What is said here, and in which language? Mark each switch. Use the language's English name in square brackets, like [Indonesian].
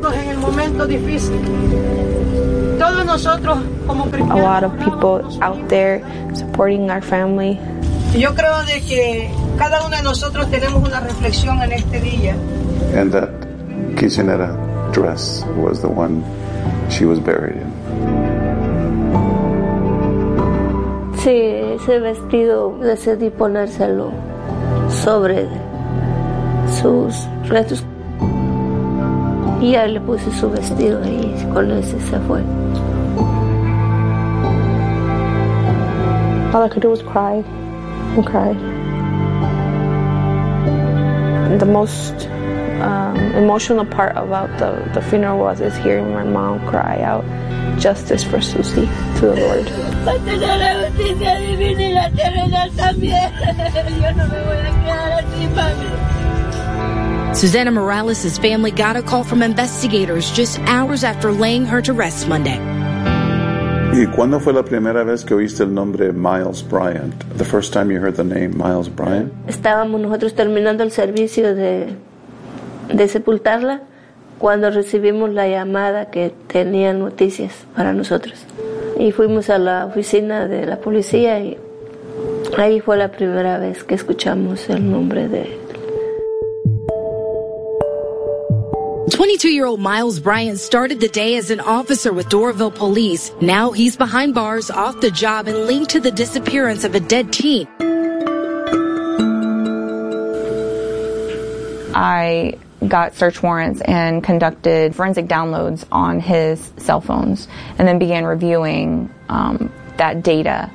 [English] A lot of people out there supporting our family. [Spanish] Yo creo de que cada uno de nosotros tenemos una reflexión en este día. [English] And that Kitchenera dress was the one she was buried in. [Spanish] Sí, ese vestido decidí ponérselo sobre sus restos. Y ya le puse su vestido ahí, con ese se fue. [English] All I could do was cry and cry. The most emotional part about the funeral was is hearing my mom cry out justice for Susie to the Lord. Susana Morales' family got a call from investigators just hours after laying her to rest Monday. [Spanish] ¿Y cuándo fue la primera vez que oíste el nombre Miles Bryant? [English] The first time you heard the name Miles Bryant? [Spanish] Estábamos nosotros terminando el servicio de sepultarla cuando recibimos la llamada que tenía noticias para nosotros. Y fuimos a la oficina de la policía y ahí fue la primera vez que escuchamos el nombre de él. [English] 22-year-old Miles Bryant started the day as an officer with Doraville Police. Now he's behind bars, off the job, and linked to the disappearance of a dead teen. I got search warrants and conducted forensic downloads on his cell phones and then began reviewing that data.